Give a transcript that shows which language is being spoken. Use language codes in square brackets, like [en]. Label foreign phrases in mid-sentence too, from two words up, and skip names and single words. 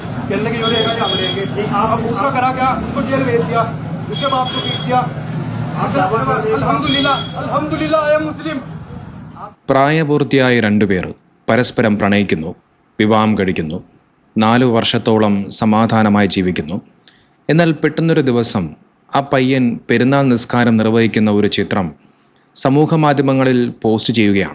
[hi] कहने लगे योरे हम लेंगे। अब उसका करा क्या, उसको जेल भेज दिया, उसके बाप को पीट दिया। [ar] الحمد لله الحمد لله [en] I am Muslim. [ml] പ്രായപൂർത്തിയായ രണ്ടുപേർ പരസ്പരം പ്രണയിക്കുന്നു, വിവാഹം കഴിക്കുന്നു, 4 വർഷത്തോളം സമാധാനമായി ജീവിക്കുന്നു. എന്നാൽ പെട്ടെന്നൊരു ദിവസം ആ പയ്യൻ പെരുന്നാൾ നിസ്കാരം നിർവഹിക്കുന്ന ഒരു ചിത്രം സമൂഹ മാധ്യമങ്ങളിൽ പോസ്റ്റ് ചെയ്യുകയാണ്.